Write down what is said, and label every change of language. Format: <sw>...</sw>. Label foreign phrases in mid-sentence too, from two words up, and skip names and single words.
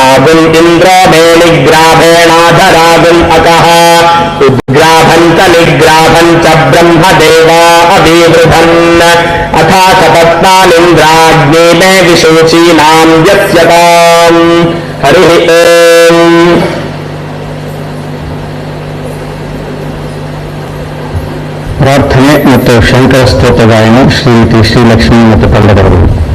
<sa>ग्राभेणाधरागुम् इन्द्रो मेलिग्राभेणाधरागुम् अकः उद्ग्राभम् च निग्राभम् च ब्रह्मदेवा अविवृधन् अथा सपत्नानिन्द्राग्ने मे विशोचीनाम् यस्यताम् हरिः ओम्</sa> <kn>ಪ್ರಾರ್ಥನೆ ಮತ್ತು ಶಂಕರ ಸ್ತೋತ್ರ ಗಾಯನ ಶ್ರೀಮತಿ ಶ್ರೀಲಕ್ಷ್ಮಿ ಮತ್ತು ತಂಡದವರು.</kn>